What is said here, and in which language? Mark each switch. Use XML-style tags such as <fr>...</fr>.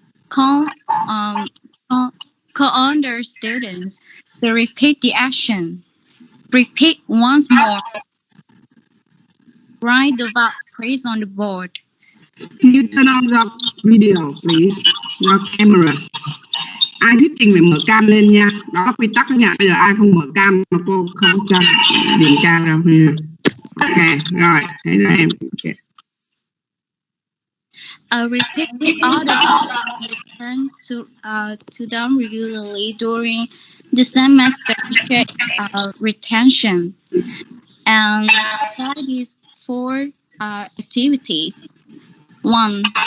<en>Call on the students to repeat the action. Repeat once more. Write the verb phrase on the board. Can you turn on the video, please? Your camera.</en> <vi>Ai thuyết trình phải mở cam lên nha. Đó là quy tắc nha. Bây giờ ai không mở cam mà cô không cho điểm ca đâu. Ok, rồi. Thế là em. Okay.</vi> <en>Repeat all the return to them regularly during the semester to check retention. And that is 4 activities. 1.</en>